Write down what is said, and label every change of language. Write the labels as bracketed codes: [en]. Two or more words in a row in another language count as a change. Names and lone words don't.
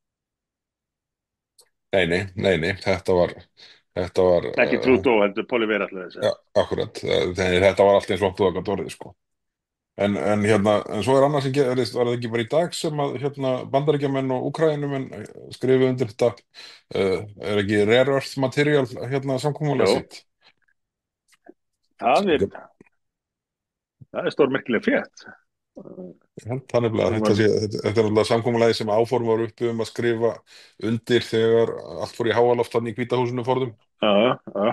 [is] Nei, nei, nei, nei, þetta var, Ekki Trudeau heldur Poilievre ætlaði að ja, segja. akkurat, þetta var allt eins og þú gat orðið, sko. En svo er annað sem gerist, var það ekki bara í dag sem að Bandaríkjamenn og Úkraínumenn skrifu undir þetta, er ekki [en] rare earth material [is] samkomulag Jó, sitt? það er, það er stórmerkileg frétt. Þannig að Nú þetta var, er náttúrulega samkomulagi sem áform var uppi að skrifa undir þegar allt fór í háaloft hann í Hvíta húsinu forðum. já, já.